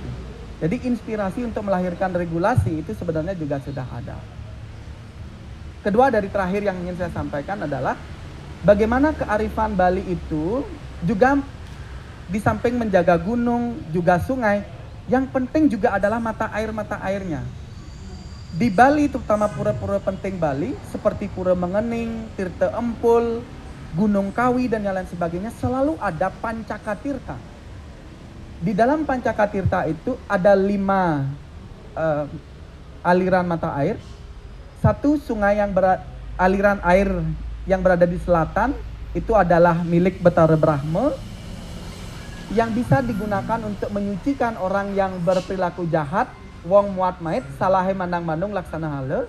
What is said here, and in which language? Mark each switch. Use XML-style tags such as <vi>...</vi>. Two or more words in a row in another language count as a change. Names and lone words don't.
<id>Jadi inspirasi untuk melahirkan regulasi itu sebenarnya juga sudah ada. Kedua dari terakhir yang ingin saya sampaikan adalah bagaimana kearifan Bali itu juga di samping menjaga gunung, juga sungai, yang penting juga adalah mata airnya. Di Bali, terutama pura-pura penting Bali, seperti Pura Mengening, Tirta Empul, Gunung Kawi, dan yang lain sebagainya, selalu ada Pancakatirta. Di dalam Pancakatirta itu ada 5 aliran mata air. Satu sungai yang aliran air yang berada di selatan, itu adalah milik Betara Brahma, yang bisa digunakan untuk menyucikan orang yang berperilaku jahat,</id> <kaw>wong muat mait, salahe mandang mandung laksana hale.</kaw>